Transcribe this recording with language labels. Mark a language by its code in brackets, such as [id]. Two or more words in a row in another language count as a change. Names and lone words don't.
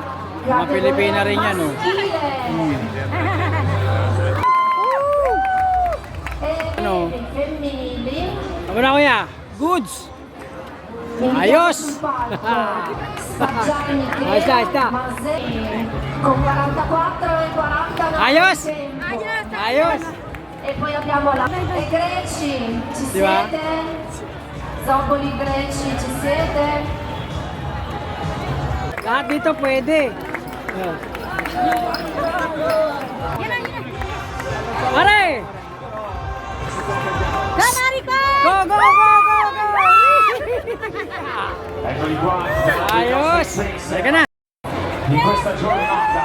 [tl] Mga Pilipina rin yan o. Ano? Ano na kuya? Goods! Ayos! Ayos na, ayos na. Ayos! Ayos! [it] E poi abbiamo la e greci, ci [tl] Di ba? [it] siete? Zomboli greci, ci siete? [tl] Lahat dito pwede. Pare! Ganarico! [en] Go, go, go, go, go! [it] Eccoli qua. [tl] Ayos! Teka na. [it] In questa giornata